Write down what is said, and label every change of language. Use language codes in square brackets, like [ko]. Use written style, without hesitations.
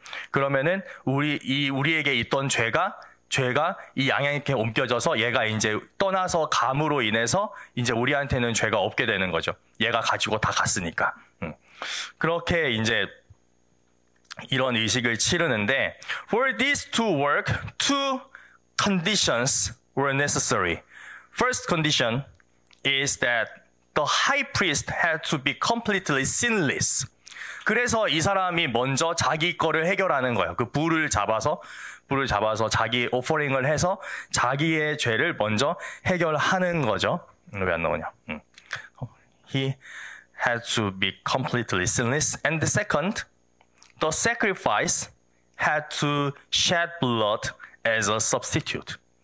[ko] 그러면은 우리에게 있던 죄가 이 양에게 옮겨져서 얘가 이제 떠나서 감으로 인해서 이제 우리한테는 죄가 없게 되는 거죠. 얘가 가지고 다 갔으니까. 그렇게 이제 이런 의식을 치르는데 [en] for this to work, 2 conditions were necessary. First condition is that the high priest had to be completely sinless. [ko] 그래서 이 사람이 먼저 자기 거를 해결하는 거예요. 그 불을 잡아서 자기 오퍼링을 해서 자기의 죄를 먼저 해결하는 거죠. 왜 안 나오냐? [en] He had to be completely sinless. And the second, the sacrifice had to shed blood as a substitute.